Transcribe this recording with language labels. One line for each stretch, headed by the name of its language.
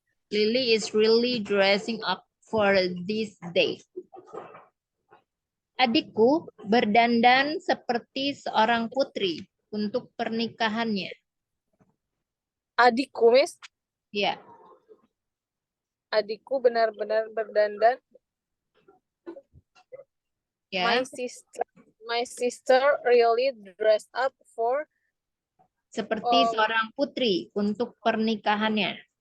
English: Lily is really dressing up for this date.
Indonesian: Adikku berdandan seperti seorang putri untuk pernikahannya. Adikku, Miss? Ya. Adikku benar-benar berdandan. Ya.
English: My sister really dressed up for
Indonesian: seperti seorang putri untuk pernikahannya.